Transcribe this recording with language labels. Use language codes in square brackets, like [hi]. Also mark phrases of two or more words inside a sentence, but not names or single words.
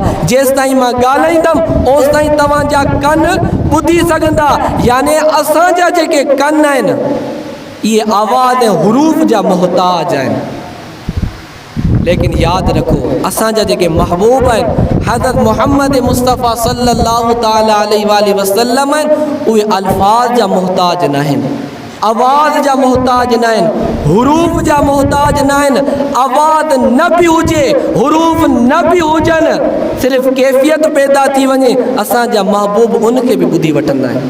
[sd] जेसि ताईं मां ॻाल्हाईंदुमि ओसि ताईं तव्हांजा कन ॿुधी सघंदा। यानी असांजा जेके कन आहिनि इहे आवाज़ ऐं हरूफ़ जा मुहताज आहिनि। लेकिन यादि रखो, असांजा जेके महबूब आहिनि हज़रत मुहम्मद मुस्तफ़ा [ar] صلى الله تعالى عليه وسلم [sd] आहिनि, उहे अल्फाज़ जा मुहताज न आहिनि, आवाज़ जा मुहताज न आहिनि, हरूफ़ जा मुहताज न आहिनि। आवाज़ न बि हुजे, हरूफ़ न बि हुजनि, सिर्फ़ु कैफ़ियत पैदा थी वञे, असांजा महबूब उनखे बि ॿुधी वठंदा आहिनि।